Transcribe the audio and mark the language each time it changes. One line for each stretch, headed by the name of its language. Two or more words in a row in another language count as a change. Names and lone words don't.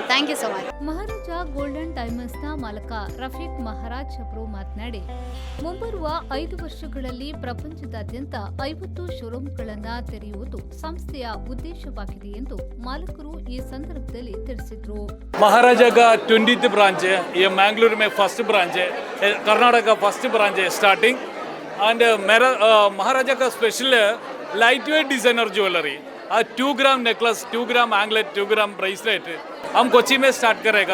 English: thank you so much.
Kannada: ಮಹಾರಾಜ ಗೋಲ್ಡ್ ಅಂಡ್ ಡೈಮಂಡ್ಸ್ನ ಮಾಲಕ ರಫೀಕ್ ಮಹಾರಾಜ್ ಅವರು ಮಾತನಾಡಿ, ಮುಂಬರುವ 5 ವರ್ಷಗಳಲ್ಲಿ ಪ್ರಪಂಚದಾದ್ಯಂತ 50 ಶೋರೂಮ್ಗಳನ್ನು ತೆರೆಯುವುದು ಸಂಸ್ಥೆಯ ಉದ್ದೇಶವಾಗಿದೆ ಎಂದು ಮಾಲಕರು ಈ ಸಂದರ್ಭದಲ್ಲಿ ತಿಳಿಸಿದರು.
Hindi: महाराजा का 20th ब्रांच है ये, मैंगलोर में फर्स्ट ब्रांच है, कर्नाटक का फर्स्ट ब्रांच है स्टार्टिंग. एंड मेरा महाराजा का स्पेशल
English: light weight designer jewellery,
Hindi: 2 ग्राम नेकलेस, 2 ग्राम एंगलेट, 2 ग्राम ब्रेसलेट हम कोची में स्टार्ट करेगा.